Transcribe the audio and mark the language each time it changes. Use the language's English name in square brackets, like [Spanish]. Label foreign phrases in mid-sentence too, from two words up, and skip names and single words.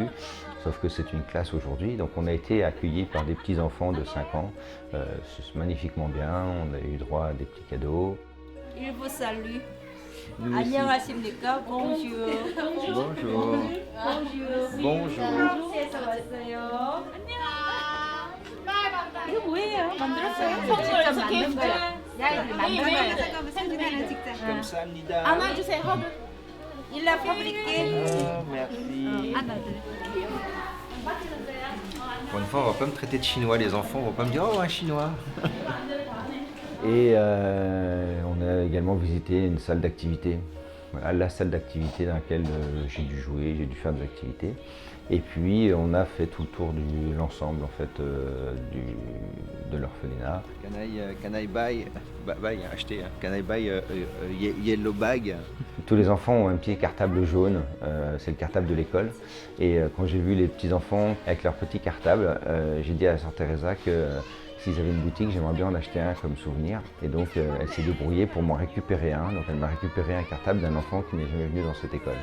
[French] Sauf que c'est une classe aujourd'hui. Donc, on a été accueillis par des petits-enfants de 5 ans. C'est magnifiquement bien. On a eu droit à des petits cadeaux. Il vous salue. [Korean] 안녕하십니까? Bonjour. [French] Bonjour. Bonjour. [Korean] 이거 뭐예요? 만들었어요? 선물 만든 거야. 감사합니다. 안아주세요. [French] Il l'a fabriqué. Merci. Pour une fois, on va pas me traiter de chinois, les enfants vont pas me dire oh un chinois. Et on a également visité une salle d'activité. Voilà, la salle d'activité dans laquelle j'ai dû jouer, j'ai dû faire des activités. Et puis on a fait tout le tour de l'ensemble en fait, de l'orphelinat. [English] Can I buy acheter, can I buy yellow bag? [French] Tous les enfants ont un petit cartable jaune, c'est le cartable de l'école. Et quand j'ai vu les petits enfants avec leur petit cartable, j'ai dit à la sœur Teresa que s'ils avaient une boutique, j'aimerais bien en acheter un comme souvenir. Et donc elle s'est débrouillée pour m'en récupérer un. Donc elle m'a récupéré un cartable d'un enfant qui n'est jamais venu dans cette école.